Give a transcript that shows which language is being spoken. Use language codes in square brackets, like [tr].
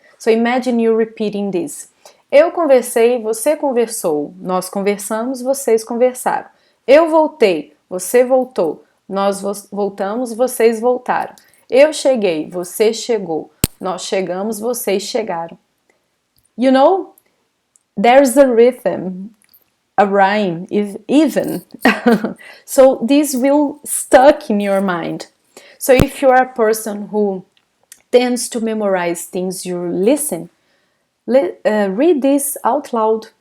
[en] So imagine you repeating this. [pt] Eu conversei, você conversou. Nós conversamos, vocês conversaram. Eu voltei, você voltou. Nós voltamos, vocês voltaram. Eu cheguei, você chegou. Nós chegamos, vocês chegaram. [en] You know, there's a rhythm, a rhyme, even. So this will stuck in your mind. So if you are a person who tends to memorize things you listen, read this out loud.